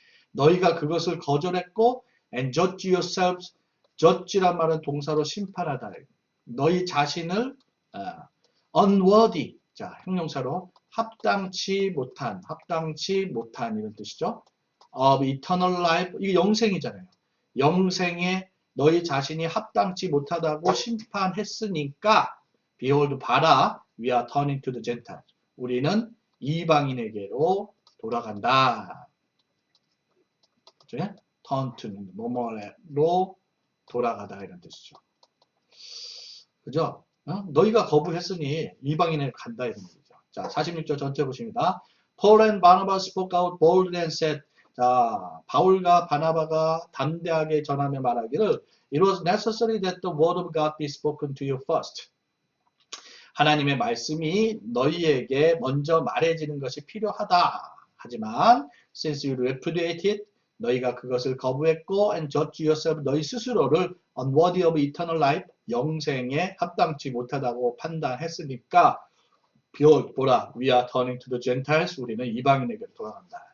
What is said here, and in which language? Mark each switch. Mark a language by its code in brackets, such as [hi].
[ko] 너희가 그것을 거절했고 [en] and judge yourselves. [ko] judge란 말은 동사로 심판하다. 너희 자신을 unworthy, 자 형용사로 합당치 못한 이런 뜻이죠. of eternal life, 이게 영생이잖아요. 영생에 너희 자신이 합당치 못하다고 심판했으니까 behold, 봐라, [en] we are turning to the Gentiles. [ko] 우리는 이방인에게로 돌아간다. 그죠? turn to, 뭐뭐로 돌아가다 이런 뜻이죠. 그죠? 너희가 거부했으니 이방인에 간다 이런 얘기죠. 자, 46절 전체 보십니다. [en] Paul and Barnabas spoke out boldly and said, [ko] 자, 바울과 바나바가 담대하게 전하며 말하기를 [en] It was necessary that the word of God be spoken to you first. [ko] 하나님의 말씀이 너희에게 먼저 말해지는 것이 필요하다. 하지만 [en] since you repudiated, [ko] 너희가 그것을 거부했고 [en] and judge yourself, [ko] 너희 스스로를 [en] unworthy of eternal life, [ko] 영생에 합당치 못하다고 판단했으니까 보라, [en] we are turning to the Gentiles, [ko] 우리는 이방인에게 돌아간다.